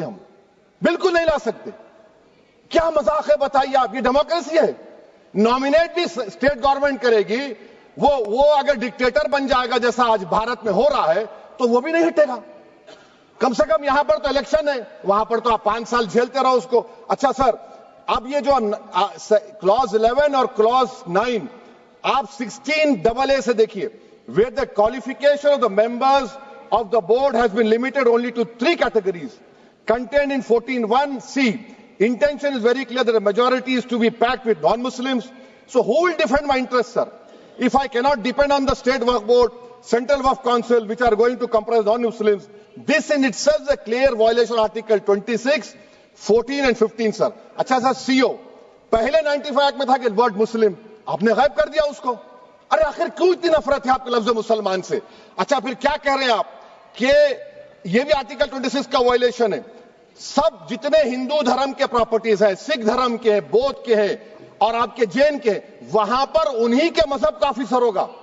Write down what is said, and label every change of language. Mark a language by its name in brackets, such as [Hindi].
[Urdu] ہم بالکل نہیں لا سکتے. کیا مذاق ہے بتائیے آپ؟ یہ ڈیموکریسی ہے. نامینیٹ بھی اسٹیٹ گورنمنٹ کرے گی. وہ اگر ڈکٹیٹر بن جائے گا جیسا آج بھارت میں ہو رہا ہے تو وہ بھی نہیں ہٹے گا. کم سے کم یہاں پر تو الیکشن ہے، وہاں پر تو آپ 5 سال جھیلتے رہو اس کو. اچھا سر، اب یہ جو کلوز 11 اور کلوز 9 آپ 16AA سے دیکھیے، [English] where the qualification of the members of the board has been limited only to 3 categories contained in 14(1)(c). Intention is very clear that the majority is to be packed with non-Muslims. So who will defend my interests, sir? If I cannot depend on the state waqf board, central waqf council, which are going to comprise non-Muslims, this in itself is a clear violation of Article 26, 14 and 15, sir. [Urdu] اچھا سر، CO پہلے 95 act میں تھا کہ word مسلم، آپ نے غائب کر دیا اس کو. ارے آخر کیوں اتنی نفرت ہے آپ کے لفظ مسلمان سے؟ اچھا پھر کیا کہہ رہے ہیں آپ کہ یہ بھی آرٹیکل 26 کا وائلیشن ہے. سب جتنے ہندو دھرم کے پراپرٹیز ہیں، سکھ دھرم کے ہیں، بودھ کے ہیں اور آپ کے جین کے، وہاں پر انہی کے مذہب کا آفیسر ہوگا.